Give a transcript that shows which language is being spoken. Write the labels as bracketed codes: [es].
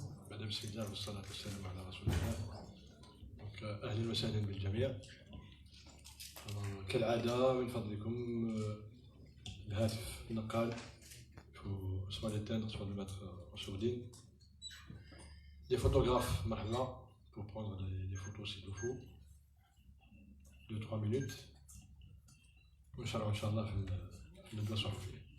[ar] بعد بسم الله والصلاة والسلام على رسول الله. أهلا وسهلا بالجميع. كالعادة من فضلكم الهاتف النقال [fr] soit l'éteindre, soit le mettre en sourdine. Les photographes مرحبا pour prendre les photos s'il vous faut. 2-3 minutes. [ar] ونشرعوا إن شاء الله في الندوة الصحفية.